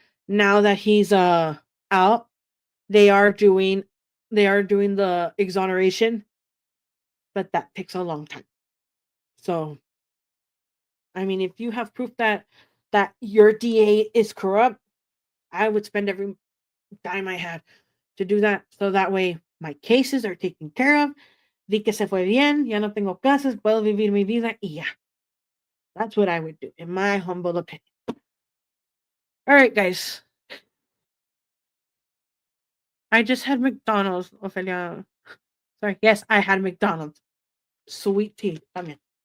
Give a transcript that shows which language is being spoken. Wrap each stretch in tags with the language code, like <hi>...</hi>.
<en>Now that he's out, they are doing the exoneration, but that takes a long time. So, I mean, if you have proof that your DA is corrupt, I would spend every dime I had to do that, so that way my cases are taken care of.</en> <es>Di que se fue bien, ya no tengo casas, puedo vivir mi vida y ya.</es> <en>That's what I would do, in my humble opinion. All right, guys. I just had McDonald's, Ophelia. Sorry. Yes, I had McDonald's. Sweet tea. Come in.</en>